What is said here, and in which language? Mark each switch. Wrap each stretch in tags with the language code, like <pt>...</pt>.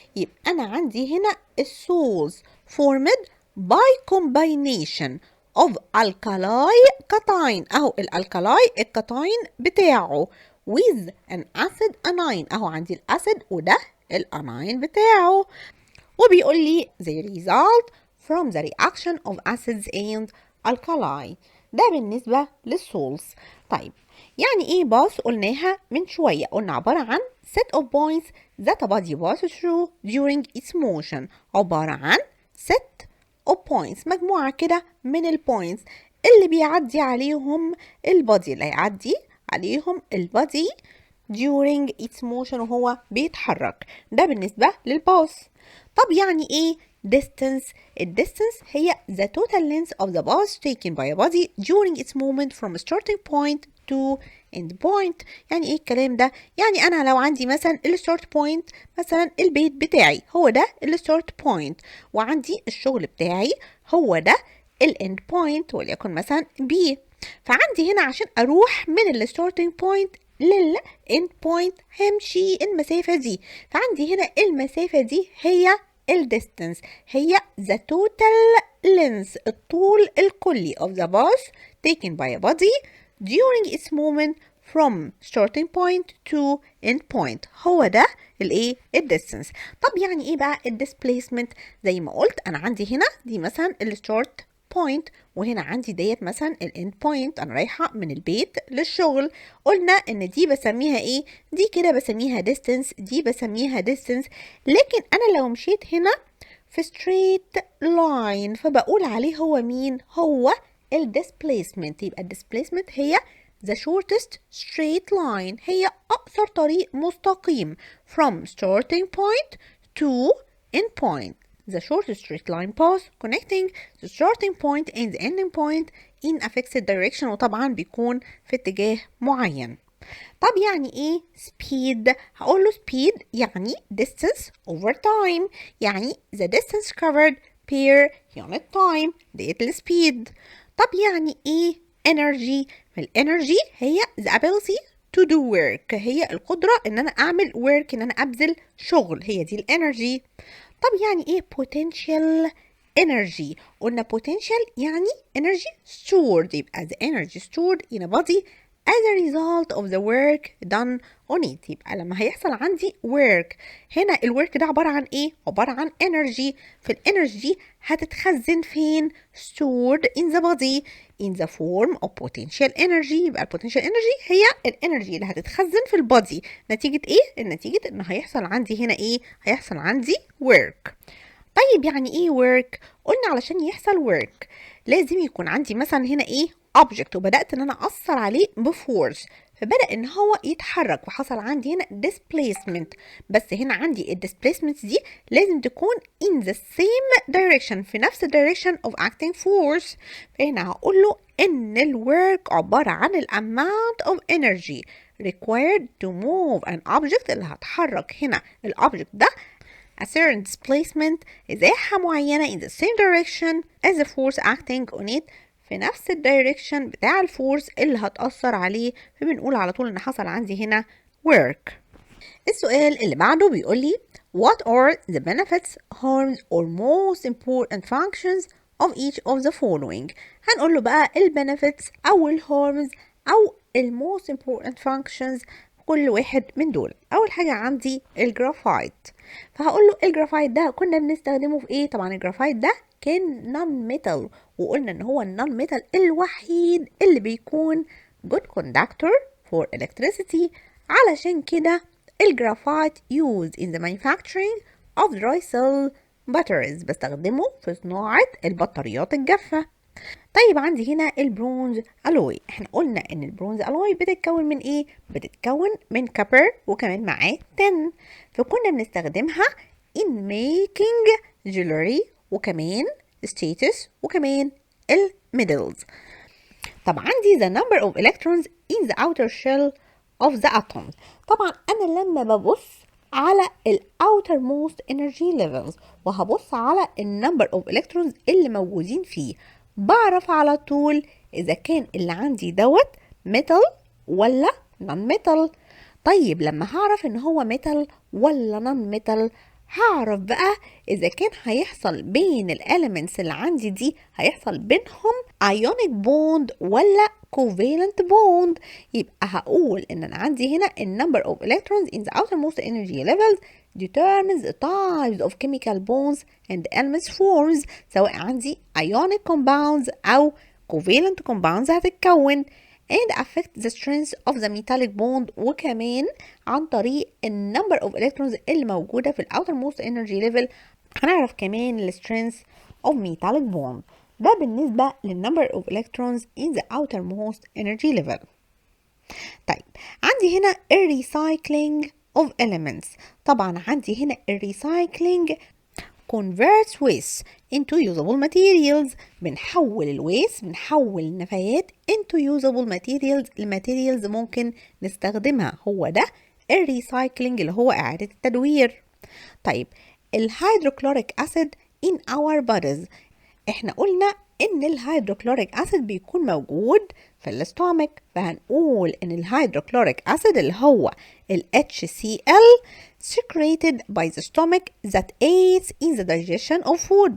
<ar>يبقى انا عندي هنا السولز</ar> <en>formed by combination of alkali cation.</en> <ar>اهو الالكالاي الكاتاين بتاعه</ar> <en>with an acid anion.</en> <ar>اهو عندي الاسيد وده الاناين بتاعه. وبيقول لي</ar> <en>the result from the reaction of acids and alkali.</en> <ar>ده بالنسبة للسولز. طيب يعني ايه باث؟ قلناها من شوية، قلنا عبارة عن</ar> <en>set of points that a body passes through during its motion.</en> <ar>عبارة عن</ar> <en>set of points،</en> <ar>مجموعة كده من البوينتس اللي بيعدي عليهم البادي، اللي هيعدي عليهم البادي</ar> <en>during its motion</en> <ar>وهو بيتحرك. ده بالنسبة للباث. طب يعني ايه</ar> <en>distance. distance هي the total length of the path taken by a body during its movement from starting point to end point.</en> <ar>يعني ايه الكلام ده؟ يعني انا لو عندي مثلا الستارت بوينت مثلا البيت بتاعي هو ده الستارت بوينت، وعندي الشغل بتاعي هو ده الاند بوينت وليكن مثلا بي. فعندي هنا عشان اروح من الستارتنج بوينت للاند بوينت همشي المسافة دي. فعندي هنا المسافة دي هي الديستنس، هي</ar> <en>the total length</en> <ar>الطول الكلي</ar> <en>of the path taken by a body during its movement from starting point to end point.</en> <ar>هو ده الايه الديستنس. طب يعني ايه بقى الديسبليسمنت؟ زي ما قلت انا عندي هنا دي مثلا الستارت بوينت، وهنا عندي ديت مثلا الاند بوينت، انا رايحه من البيت للشغل. قلنا ان دي بسميها ايه؟ دي كده بسميها ديستنس، دي بسميها ديستنس. لكن انا لو مشيت هنا في</ar> <en>straight line</en> <ar>فبقول عليه هو مين؟ هو الديسبليسمنت. يبقى الديسبليسمنت هي</ar> <en>the shortest straight line،</en> <ar>هي أقصر طريق مستقيم</ar> <en>from starting point to end point. The shortest straight line path connecting the starting point and the ending point in a fixed direction،</en> <ar>وطبعا بيكون في اتجاه معين. طب يعني ايه</ar> <en>speed؟ هقول له speed يعني distance over time، يعني the distance covered per unit time</en> <ar>ديت السبيد. طب يعني ايه energy؟ الانرجي هي</ar> <en>the ability to do work،</en> <ar>هي القدرة ان انا اعمل work، ان انا ابذل شغل، هي دي الانرجي. طب يعني ايه</ar> <en>potential energy؟ قلنا potential يعني energy stored، يبقى the energy stored in a body as a result of the work done on it.</en> <ar>يبقى لما هيحصل عندي work، هنا الwork ده عبارة عن ايه؟ عبارة عن energy. فالانرجي هتتخزن فين؟</ar> <en>stored in the body in the form of potential energy.</en> <ar>يبقى potential energy هي الانرجي اللي هتتخزن في البادي نتيجة ايه؟ النتيجة ان هيحصل عندي هنا ايه؟ هيحصل عندي work. طيب يعني ايه work؟ قلنا علشان يحصل work لازم يكون عندي مثلا هنا ايه object، وبدأت ان انا اثر عليه بفورس فبدأ ان هو يتحرك وحصل عندي هنا displacement. بس هنا عندي</ar> <en>displacement</en> <ar>دي لازم تكون</ar> <en>in the same direction، في نفس direction of acting force.</en> <ar>فهنا هقول له ان الwork عبارة عن</ar> <en>ال amount of energy required to move an object،</en> <ar>اللي هتحرك هنا الobject ده</ar> <en>a certain displacement</en> <ar>إزاحة معينة</ar> <en>in the same direction as the force acting on it،</en> <ar>في نفس الدايركشن بتاع الفورس اللي هتأثر عليه. فبنقول على طول إن حصل عندي هنا work.</ar> <en>السؤال اللي بعده بيقول لي what are the benefits, harms or most important functions of each of the following؟</en> <ar>هنقول له بقى ال</ar> <en>benefits أو ال harms أو ال most important functions</en> <ar>كل واحد من دول. أول حاجة عندي الجرافايت، فهقول له الجرافايت ده كنا بنستخدمه في إيه؟ طبعا الجرافايت ده كان نون ميتال، وقلنا إن هو النون ميتال الوحيد اللي بيكون</ar> <en>good conductor for electricity.</en> <ar>علشان كده الجرافايت</ar> <en>used in the manufacturing of dry cell batteries،</en> <ar>بستخدمه في صناعة البطاريات الجافة. طيب عندي هنا البرونز ألوي، احنا قلنا ان البرونز ألوي بتتكون من ايه؟ بتتكون من كبر وكمان معاه تن، فكنا بنستخدمها</ar> <en>in making jewelry</en> <ar>وكمان status وكمان الميدلز. طب عندي</ar> <en>the number of electrons in the outer shell of the atom.</en> <ar>طبعا انا لما ببص على ال outermost energy levels وهبص على ال number of electrons اللي موجودين فيه، بعرف على طول اذا كان اللي عندي دوت metal ولا non metal. طيب لما هعرف ان هو metal ولا non metal، هعرف بقى اذا كان هيحصل بين الاليمنتس اللي عندي دي هيحصل بينهم ionic bond ولا covalent bond. يبقى هقول ان انا عندي هنا</ar> <en>ال number of electrons in the outermost energy levels determines the types of chemical bonds and elements forms، سواء عندي ionic compounds او covalent compounds هتتكون and affect the strength of the metallic bond،</en> <ar>وكمان عن طريق ال number of electrons اللي موجودة في ال</ar> <en>outermost energy level هنعرف كمان ال strength of metallic bond.</en> <ar>ده بالنسبة لل</ar> <en>number of electrons in the outermost energy level.</en> <ar>طيب عندي هنا ال</ar> <en>recycling of elements.</en> <ar>طبعا عندي هنا ال recycling</ar> <en>converts waste into usable materials.</en> <ar>بنحول النفايات</ar> <en>into usable materials</en> <ar>لماتيريالز ممكن نستخدمها. هو ده الريسايكلينج اللي هو إعادة التدوير. طيب الهيدروكلوريك أسيد in our bodies. احنا قلنا ان الهيدروكلوريك أسيد بيكون موجود في الاستومك، فهنقول ان الهيدروكلوريك أسيد اللي هو ال HCl</ar> <en>secreted by the stomach that aids in the digestion of food.</en>